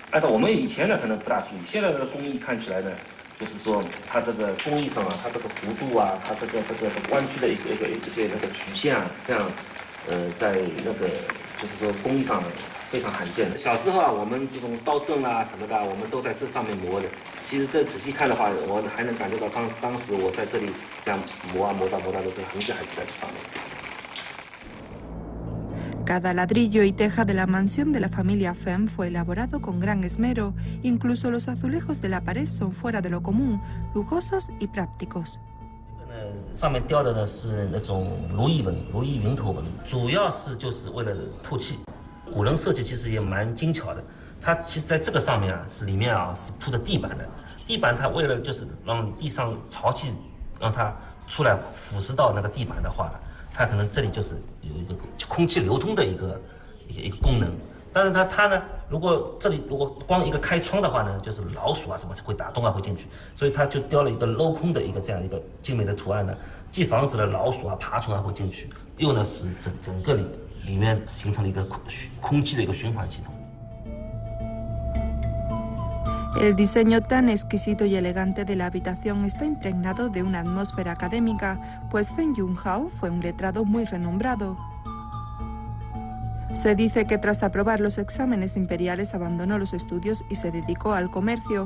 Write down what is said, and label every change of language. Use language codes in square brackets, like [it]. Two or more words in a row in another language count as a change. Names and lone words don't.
[zh] 按照我们以前呢，可能不大注意，现在的工艺看起来呢，就是说它这个工艺上啊，它这个弧度啊，它这个弯曲的一些那个曲线啊，这样，在那个就是说工艺上非常罕见的。小时候啊，我们这种刀盾啊什么的，我们都在这上面磨的。其实这仔细看的话，我还能感觉到当时我在这里这样磨到的这个痕迹还是在这上面。 [es] Cada ladrillo y teja de la mansión de la familia Fenn fue elaborado con gran esmero, incluso los azulejos de la pared son fuera de lo común, lujosos y prácticos. [zh] 上面雕的呢是那种如意纹、如意云头纹，主要是就是为了透气。古人设计其实也蛮精巧的，它其实在这个上面啊，里面啊是铺着地板的，地板它为了就是让地上潮气让它出来腐蚀到那个地板的话，它可能这里就是有一个空气流通的一个功能。但是它呢，如果这里光一个开窗的话呢，就是老鼠啊什么会打洞啊会进去，所以它就雕了一个镂空的这样一个精美的图案呢，既防止了老鼠啊爬虫啊会进去，又呢使整个里面形成了一个空气的一个循环系统。 [es] El diseño tan exquisito y elegante de la habitación está impregnado de una atmósfera académica, pues Feng Junhao fue un letrado muy renombrado. Se dice que tras aprobar los exámenes imperiales abandonó los estudios y se dedicó al comercio.